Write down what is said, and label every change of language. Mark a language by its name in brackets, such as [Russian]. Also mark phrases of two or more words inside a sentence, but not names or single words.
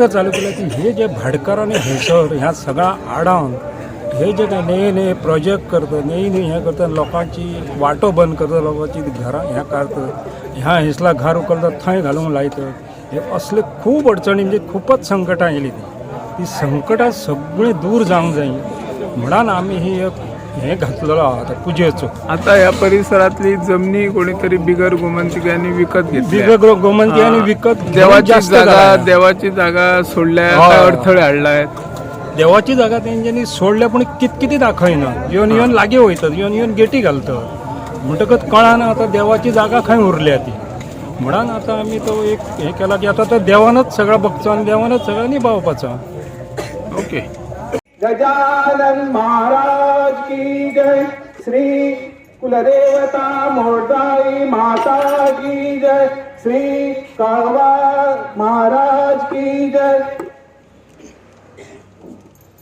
[Konkani] चालू केली की हे जे भाडकार आणि हेसर ह्या सगळा आडावन हे जे काय नये प्रोजेक्ट करतात नई हे करतात लोकांची वाटो बंद करतात लोकांची घरां ह्या काढतात ह्या हेसला घर उखलतात थंय घालूंक लायतात हे असले खूप अडचणी म्हणजे खूपच संकटां येयली ती संकटां सगळी दूर जावंक जाय म्हणून आम्ही ही एक हे घातलेलो आहात पूजेचो। [Marathi] आता या परिसरातली जमिनी कोणीतरी बिगर गोमंतकांनी विकत घेतली गोमंतकांनी विकत [Konkani] देवाची जागा सोडल्या काय अडथळे हाडलायत देवाची जागा तेंच्यांनी सोडल्या पण किती दाखयना येवन लागी वयतात येवन गेटी घालतात म्हणटकच कळना आता देवाची जागा खंय उरल्या ती म्हणून आता आम्ही तो एक हे केला की आता तो देवानच सगळं बघचो आणि देवानच सगळं निभावपाचो। ओके। [Hindi] गजानन महाराज की जय, श्री कुलदेवता मोरदाई माता की जय, श्री काळवा महाराज की जय।